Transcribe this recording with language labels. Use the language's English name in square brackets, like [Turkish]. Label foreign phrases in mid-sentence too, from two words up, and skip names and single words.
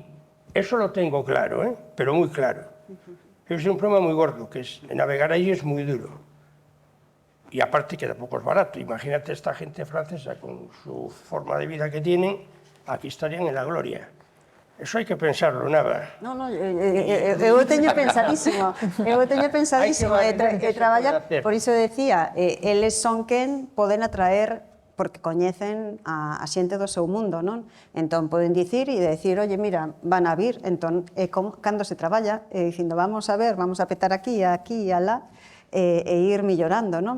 [Spanish] Eso lo tengo claro, pero muy claro. Es un problema muy gordo, que es navegar ahí es muy duro. Y aparte que tampoco es barato. Imagínate esta gente francesa con su forma de vida que tienen, aquí estarían en la gloria. [Galician] Eso hai que pensarlo, Nava. Non, eu teño pensadísimo, e traballar, por iso decía, eles son quen poden atraer porque coñecen a xente do seu mundo, non? Entón poden dicir e decir, [Spanish] oye, mira, [Galician] van a vir, entón, cando se traballa, dicindo, vamos a ver, vamos a petar aquí, aquí e alá, e ir millorando, non?